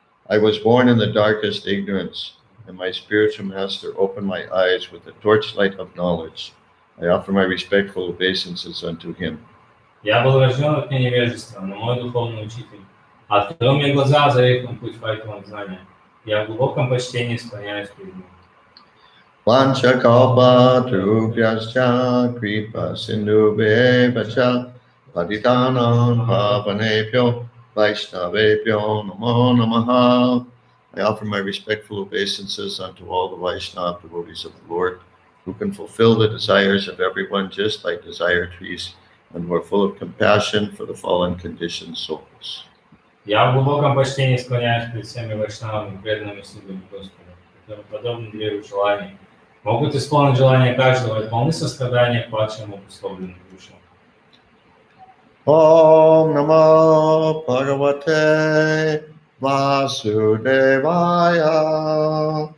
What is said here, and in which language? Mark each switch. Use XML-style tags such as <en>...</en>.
<en>I was born in the darkest ignorance, and my spiritual master opened my eyes with the torchlight of knowledge. I offer my respectful obeisances unto him.</en> <ru>Я был рожден от невежества, но мой духовный учитель открыл мне глаза, озарив им путь факелом знания. Я в глубоком почтении склоняюсь перед ним.</ru> <sa>Vanchakalpatarubhyascha kripa sindhubheva patitanam pavanebhyo vaishnavebhyo namo namaha.</sa> <en>I offer my respectful obeisances unto all the Vaishnava devotees of the Lord, who can fulfill the desires of everyone just like desire trees, and who are full of compassion for the fallen conditioned souls.</en> <ru>Я в глубоком почтении склоняюсь перед всеми вайшнавами, преданными слугами Господа, которые, подобно древу желаний, могут исполнить желания каждого и полны сострадания к падшим обусловленным душам.</ru> <sa>Om Namo Bhagavate Vasudevaya.</sa>